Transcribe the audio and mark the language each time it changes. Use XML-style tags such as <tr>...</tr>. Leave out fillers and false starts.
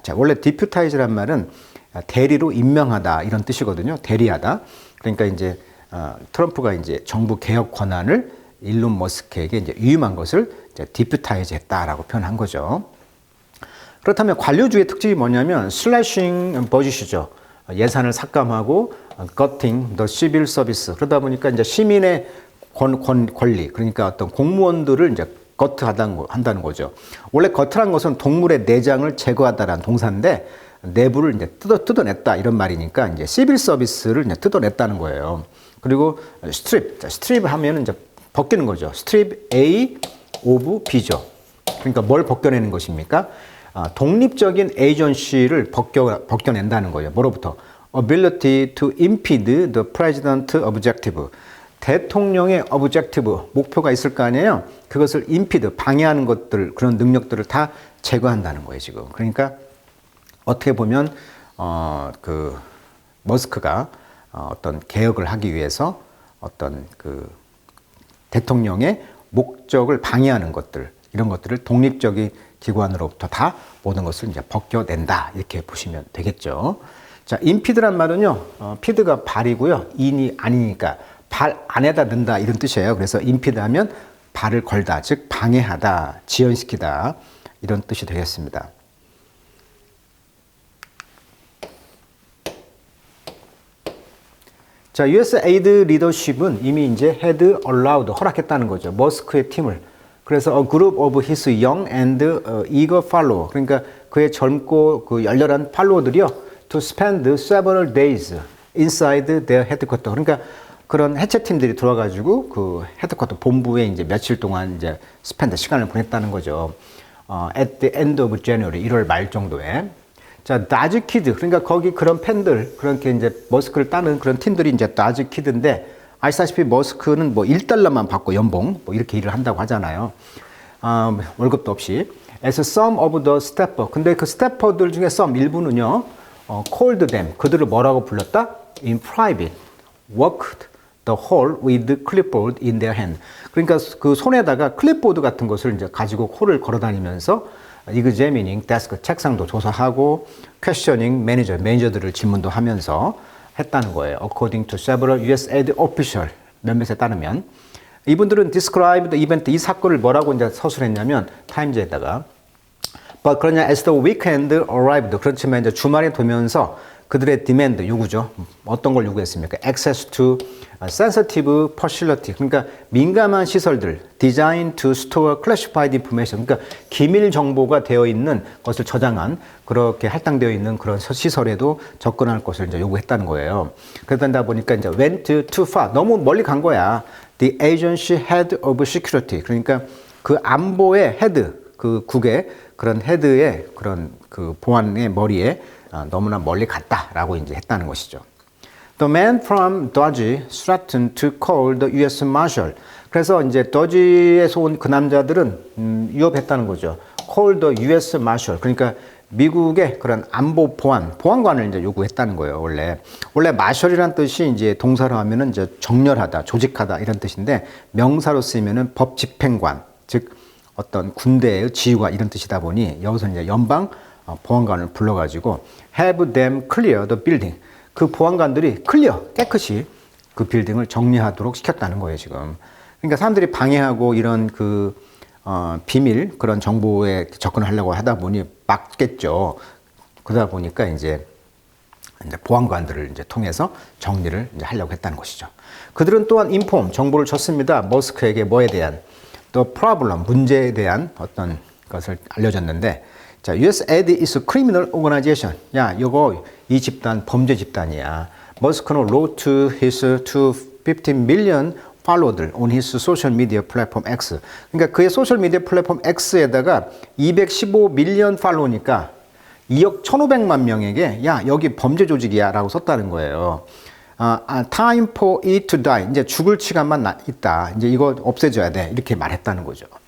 <ko>자, 원래 디퓨타이즈란 말은 대리로 임명하다 이런 뜻이거든요. 대리하다. 그러니까 이제 트럼프가 이제 정부 개혁 권한을 일론 머스크에게 이제 위임한 것을 이제 디퓨타이즈 했다라고 표현한 거죠. 그렇다면 관료주의 특징이 뭐냐면 슬래싱 버짓이죠. 예산을 삭감하고</ko> <en>cutting the civil service.</en> <ko>그러다 보니까 이제 시민의 권리, 그러니까 어떤 공무원들을 이제 한다는 거죠. 원래 거트란 것은 동물의 내장을 제거하다라는 동사인데 내부를 이제 뜯어냈다 이런 말이니까 이제 시빌 서비스를 이제 뜯어냈다는 거예요. 그리고 스트립, 스트립 하면은 이제 벗기는 거죠. 스트립 A 오브 B죠. 그러니까 뭘 벗겨내는 것입니까? 독립적인 에이전시를 벗겨낸다는 거예요. 뭐로부터?</ko> <en>Ability to impede the president objective.</en> <ko>대통령의 objective, 목표가 있을 거 아니에요. 그것을 impede, 방해하는 것들, 그런 능력들을 다 제거한다는 거예요, 지금. 그러니까 어떻게 보면 그 머스크가 어떤 개혁을 하기 위해서 어떤 그 대통령의 목적을 방해하는 것들, 이런 것들을 독립적인 기관으로부터 다 모든 것을 이제 벗겨낸다, 이렇게 보시면 되겠죠. 자, impede란 말은요, 피드가 발이고요, 인이 아니니까 발 안에다 넣는다, 이런 뜻이에요. 그래서 impede 하면 발을 걸다, 즉 방해하다, 지연시키다, 이런 뜻이 되겠습니다. 자, USAID 리더십은 이미 이제</ko> <en>had allowed,</en> <ko>허락했다는 거죠. 머스크의 팀을.</ko> <en>그래서 a group of his young and eager follower,</en> <ko>그러니까 그의 젊고 그 열렬한 팔로워들이요,</ko> <en>to spend several days inside their headquarters.</en> <ko>그러니까 그런 해체팀들이 들어와가지고 그 헤드쿼터 본부에 이제 며칠 동안 이제 스펜드 시간을 보냈다는 거죠.</ko> <en>at the end of January,</en> <ko>1월 말 정도에. 자, 다즈 키드, 그러니까 거기 그런 팬들, 그렇게 이제 머스크를 따는 그런 팀들이 이제 다즈 키드인데, 아시다시피 머스크는 뭐 $1만 받고 연봉, 뭐 이렇게 일을 한다고 하잖아요. 월급도 없이.</ko> <en>As some of the staffer,</en> <ko>근데 그 스태퍼들 중에 some 일부는요,</ko> <en>called them,</en> <ko>그들을 뭐라고 불렀다?</ko> <en>In private, worked the hall with clipboard in their hand.</en> <ko>그러니까 그 손에다가 클립보드 같은 것을 이제 가지고 홀을 걸어 다니면서</ko> <en>examining desk,</en> <ko>책상도 조사하고</ko> <en>questioning manager,</en> <ko>매니저들을 질문도 하면서 했다는 거예요.</ko> <en>According to several USAID official,</en> <ko>몇몇에 따르면 이분들은</ko> <en>describe the event,</en> <ko>이 사건을 뭐라고 이제 서술했냐면 타임즈에다가 But 그러냐</ko> <en>as the weekend arrived,</en> <ko>그렇지만 이제 주말에 되면서 그들의 demand, 요구죠. 어떤 걸 요구했습니까?</ko> <en>Access to sensitive facility,</en> <ko>그러니까 민감한 시설들,</ko> <en>designed to store classified information,</en> <ko>그러니까 기밀 정보가 되어 있는 것을 저장한, 그렇게 할당되어 있는 그런 시설에도 접근할 것을 이제 요구했다는 거예요. 그러다 보니까 이제</ko> <en>went too far,</en> <ko>너무 멀리 간 거야.</ko> <en>The agency head of security,</en> <ko>그러니까 그 안보의 헤드, 그 국의 그런 헤드의 그런 그 보안의 머리에 너무나 멀리 갔다라고 이제 했다는 것이죠.</ko> <en>The man from Doji threatened to call the U.S. Marshal.</en> <ko>그래서 이제 도지에서 온 그 남자들은 위협했다는 거죠.</ko> <en>Call the U.S. Marshal.</en> <ko>그러니까 미국의 그런 안보 보안관을 이제 요구했다는 거예요. 원래 마셜이란 뜻이 이제 동사로 하면은 이제 정렬하다, 조직하다 이런 뜻인데 명사로 쓰이면은 법 집행관, 즉 어떤 군대의 지휘관 이런 뜻이다 보니 여기서 이제 연방 보안관을 불러가지고</ko> <en>have them clear the building.</en> <ko>그 보안관들이 깨끗이 그 빌딩을 정리하도록 시켰다는 거예요, 지금. 그러니까 사람들이 방해하고 이런 그 비밀 그런 정보에 접근을 하려고 하다 보니 막겠죠. 그러다 보니까 이제 보안관들을 이제 통해서 정리를 이제 하려고 했다는 것이죠. 그들은 또한 인폼 정보를 줬습니다. 머스크에게 뭐에 대한</ko> <en>the problem</en> <ko>문제에 대한 어떤 것을 알려줬는데, 자,</ko> <en>USAID is a criminal organization.</en> <ko>야, 이 집단 범죄 집단이야.</ko> <en>머스크는 wrote to his 250 million follower on his social media platform X.</en> <ko>그러니까 그의 소셜 미디어 플랫폼 X에다가 215 밀리언 팔로우니까 2억 1,500만 명에게 야, 여기 범죄 조직이야 라고 썼다는 거예요.</ko> <en>Time for it to die.</en> <ko>이제 죽을 시간만 있다. 이제 이거 없애줘야 돼. 이렇게 말했다는 거죠.</ko>